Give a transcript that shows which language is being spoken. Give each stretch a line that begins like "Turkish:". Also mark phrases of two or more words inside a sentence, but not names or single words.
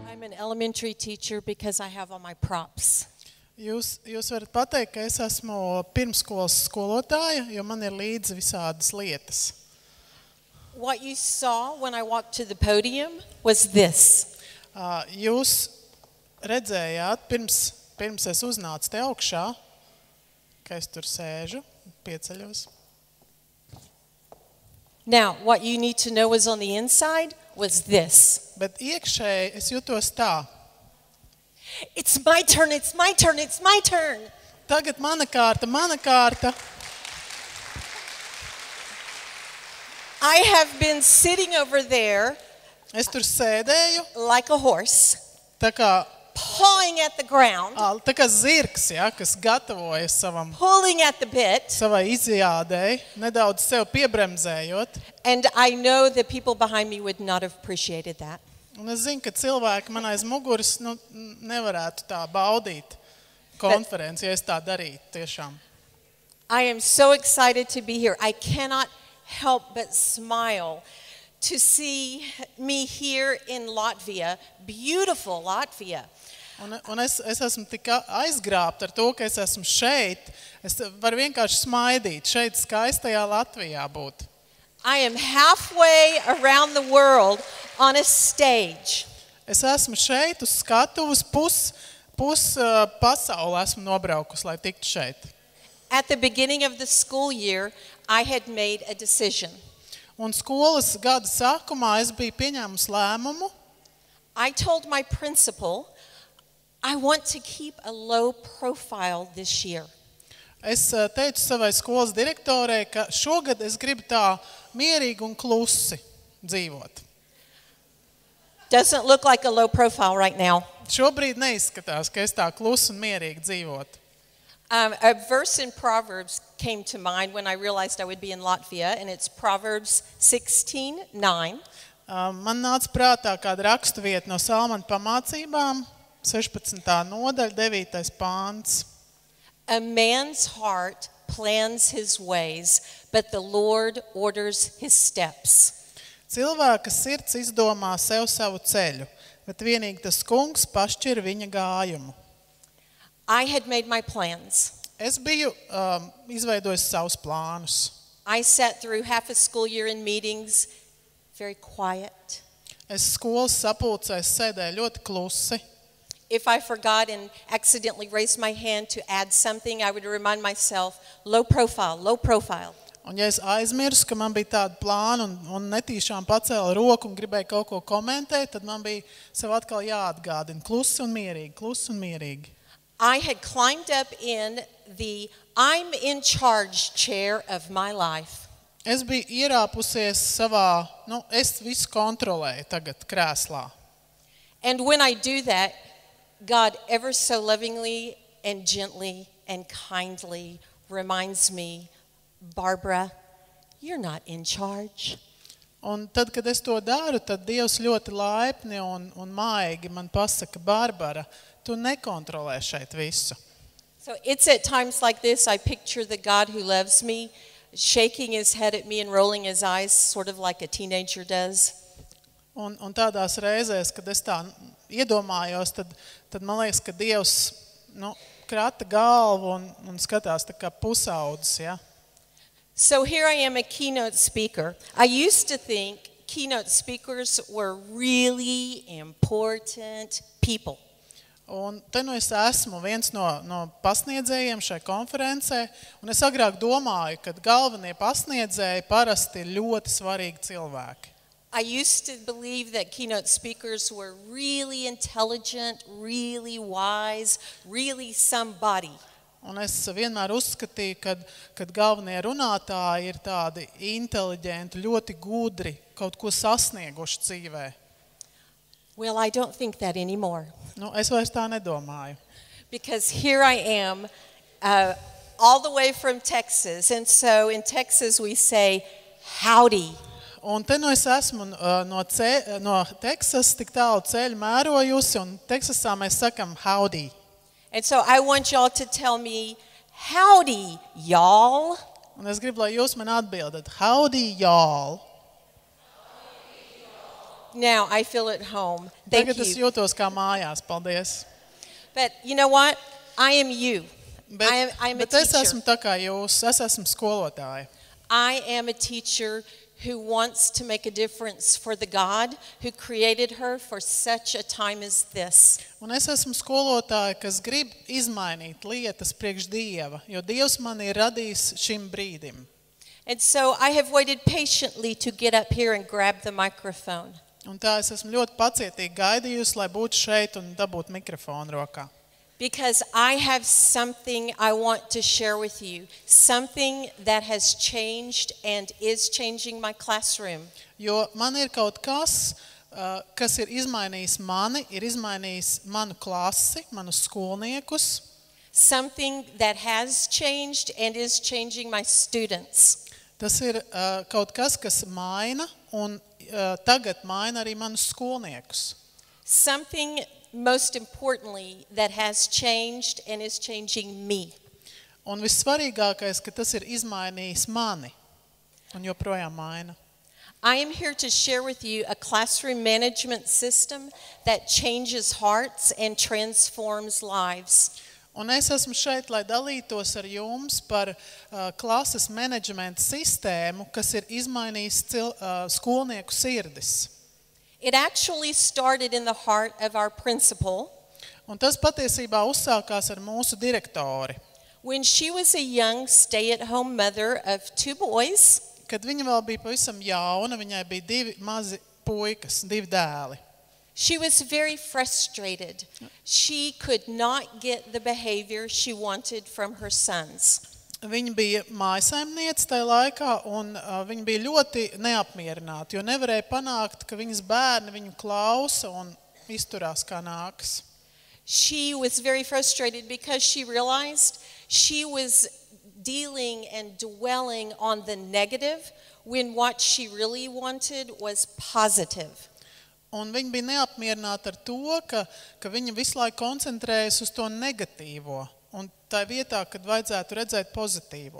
English: an elementary teacher because I have all my props.
Latvian: Jūs varat pateikt, ka es esmu pirmskolas skolotāja, jo man ir līdzi visādas lietas.
English: What you saw when I walked to the podium was this.
Latvian: Jūs redzējāt, pirms es uznācu te augšā, ka es tur sēžu, pieceļos.
English: Now, what you need to know was on the inside was this.
Latvian: Bet iekšēji es jutos tā.
English: It's my turn, it's my turn, it's my turn.
Latvian: Tagad mana kārta, mana kārta.
English: I have been sitting over there
Latvian: Es tur sēdēju,
English: like a horse,
Latvian: tā kā
English: pawing at the ground,
Latvian: zirgs, ja, kas gatavojas
English: pulling at the bit.
Latvian: savai izjādēji, nedaudz sev piebremzējot.
English: And I know the people behind me would not have appreciated that.
Latvian: Un es zinu, ka cilvēki man aiz muguras nevarētu tā baudīt konferenci, ja es tā darītu tiešām.
English: I am so excited to be here. I cannot help but smile to see me here in Latvia, beautiful Latvia.
Latvian: Un es esmu tik aizgrābta ar to, ka es esmu šeit. Es varu vienkārši smaidīt šeit skaistajā Latvijā būt.
English: I am halfway around the world on a stage.
Latvian: Es esmu šeit uz skatuves, pus pasauli esmu nobraukus, lai tiktu šeit.
English: At the beginning of the school year, I had made a decision.
Latvian: Un skolas gada sākumā es biju pieņēmusi lēmumu.
English: I told my principal, I want to keep a low profile this year.
Latvian: Es teicu savai skolas direktorei, ka šogad es gribu tā mierīgi un klusi dzīvot.
English: Doesn't look like a low profile right now.
Latvian: Šobrīd neizskatās, ka es tā klusi un mierīgi dzīvotu.
English: A verse in Proverbs came to mind when I realized I would be in Latvia, and it's Proverbs 16:9.
Latvian: Man nāca prātā kāda rakstuvieta no Salmana pamācībām, 16. nodaļa, 9. pāns.
English: A man's heart plans his ways, but the Lord orders his steps.
Latvian: Cilvēka sirds izdomā sev savu ceļu, bet vienīgi tas kungs pašķir viņa gājumu.
English: I had made my plans.
Latvian: Es biju izveidojis savus plānus.
English: I sat through half a school year in meetings, very quiet.
Latvian: Es skolas sapulcēs sēdēju ļoti klusi.
English: If I forgot and accidentally raised my hand to add something, I would remind myself, low profile, low profile.
Latvian: Un ja es aizmirsu, ka man bija tāda plāna un netīšām pacēla roku un gribēju kaut ko komentēt, tad man bija sev atkal jāatgādina klusi un mierīgi, klusi un mierīgi.
English: I had climbed up in the I'm in charge chair of my life.
Latvian: Es biju ierāpusies savā, es visu kontrolēju tagad krēslā.
English: And when I do that, God ever so lovingly and gently and kindly reminds me, Barbara, you're not in charge.
Latvian: Un tad, kad es to daru, tad Dievs ļoti laipni un maigi man pasaka, Barbara, tu nekontrolē šeit visu.
English: So it's at times like this I picture the God who loves me shaking his head at me and rolling his eyes sort of like a teenager does.
Latvian: Un tādās reizēs, kad es tā iedomājos, tad man liekas, ka Dievs krata galvu un skatās tā kā pusaudzis, ja?
English: So here I am, a keynote speaker. I used to think keynote speakers were really important people.
Latvian: Un te es esmu viens no pasniedzējiem šai konferencē, un es agrāk domāju, ka galvenie pasniedzēji parasti ir ļoti svarīgi cilvēki.
English: I used to believe that keynote speakers were really intelligent, really wise, really somebody.
Latvian: Un es vienmēr uzskatīju, kad galvenie runātāji ir tādi inteliģenti, ļoti gudri, kaut ko sasnieguši dzīvē.
English: Well, I don't think that anymore.
Latvian: Es vairs tā nedomāju.
English: Because here I am, all the way from Texas. And so in Texas we say, howdy.
Latvian: Un te es esmu no Teksas tik tālu ceļu mērojusi, un Teksasā mēs sakam howdy.
English: And so I want y'all to tell me, howdy, y'all.
Latvian: Un es gribu, lai jūs man atbildat,
English: howdy, y'all. now I feel at home. Thank
Latvian: Tagad es
English: you.
Latvian: jūtos kā mājās. Paldies.
English: But you know what? I am you. I am a
Latvian: Bet es
English: teacher.
Latvian: esmu tā kā jūs. Es esmu skolotāja.
English: I am a teacher who wants to make a difference for the God who created her for such a time as this.
Latvian: Un es esmu skolotāja, kas grib izmainīt lietas priekš Dieva, jo Dievs mani ir radījis šim brīdim.
English: And so I have waited patiently to get up here and grab the microphone. Un tā es esmu ļoti pacietīgi gaidījusi, lai būtu šeit un dabūtu mikrofonu rokā. Because I have something I want to share with you. Something that has changed and is changing my classroom.
Latvian: Jo man ir kaut kas, kas ir izmainījis mani, ir izmainījis manu klasi, manus skolniekus.
English: Something that has changed and is changing my students.
Latvian: Tas ir kaut kas, kas maina un tagad maina arī manus skolniekus.
English: Something, most importantly, that has changed and is changing me.
Latvian: Un vissvarīgākais, ka tas ir izmainījis mani un joprojām maina.
English: I am here to share with you a classroom management system that changes hearts and transforms lives.
Latvian: Un es esmu šeit, lai dalītos ar jums par klases menedžmenta sistēmu, kas ir izmainījis skolnieku sirdis.
English: It actually started in the heart of our principal.
Latvian: Un tas patiesībā uzsākās ar mūsu direktori.
English: When she was a young stay-at-home mother of 2 boys,
Latvian: Kad viņa vēl bija pavisam jauna, viņai bija 2 mazi puikas, 2 dēli.
English: she was very frustrated. She could not get the behavior she wanted from her sons.
Latvian: Viņa bija mājsaimniece tajā laikā, un viņa bija ļoti neapmierināta, jo nevarēja panākt, ka viņas bērni viņu klausa un izturās kā nākas.
English: She was very frustrated because she realized she was dealing and dwelling on the negative when what she really wanted was positive.
Latvian: Un viņa bija neapmierināta ar to, ka viņa visu laiku koncentrējas uz to negatīvo, un tā vietā, kad vajadzētu redzēt pozitīvo.